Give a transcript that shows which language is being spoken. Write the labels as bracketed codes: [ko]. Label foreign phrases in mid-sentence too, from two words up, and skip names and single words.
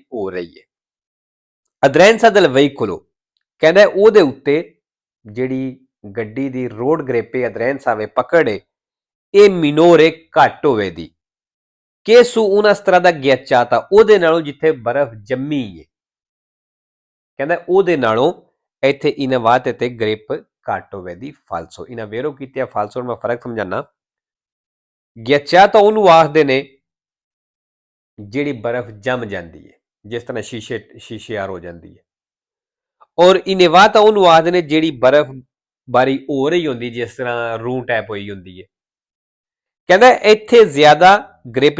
[pa] ਹੋ ਰਹੀ ਹੈ [it] aderenza del veicolo [pa] ਕਹਿੰਦਾ ਉਹਦੇ ਉੱਤੇ ਜਿਹੜੀ ਗੱਡੀ ਦੀ ਰੋਡ ਗ੍ਰਿਪ ਅਦਰੈਂਸਾ ਵੇ ਪਕੜੇ ਇਹ ਮਿਨੋਰੇ ਘੱਟ ਹੋਵੇ ਦੀ ਕਿ [it] su una strada ghiacciata [pa] ਉਹਦੇ ਨਾਲੋਂ ਜਿੱਥੇ ਬਰਫ਼ ਜੰਮੀ ਹੈ ਕਹਿੰਦਾ ਉਹਦੇ ਨਾਲੋਂ ਇੱਥੇ ਇਨੇਵਾਤੇ ਤੇ ਗ੍ਰਿਪ ਘੱਟ ਹੋਵੇ ਦੀ ਫਾਲਸੋ ਇਹਨਾਂ ਵੇਰੋ ਕੀਤੇ ਫਾਲਸੋ ਮੈਂ ਫਰਕ ਸਮਝਾਣਾ ghiacciata ਉਹਨੂੰ ਆਖਦੇ ਨੇ ਜਿਹੜੀ ਬਰਫ਼ ਜੰਮ ਜਾਂਦੀ ਹੈ ਜਿਸ ਤਰ੍ਹਾਂ ਸ਼ੀਸ਼ੇਦਾਰ ਹੋ ਜਾਂਦੀ ਹੈ ਔਰ ਇਨੇਵਾਤਾ ਉਹਨੂੰ ਆਖਦੇ ਨੇ ਜਿਹੜੀ ਬਰਫ਼ ਬਾਰੀ ਹੋ ਰਹੀ ਹੁੰਦੀ ਜਿਸ ਤਰ੍ਹਾਂ ਰੂ ਟੈਪ ਹੋਈ ਹੁੰਦੀ ਹੈ ਕਹਿੰਦਾ ਇੱਥੇ ਜ਼ਿਆਦਾ ਗ੍ਰਿਪ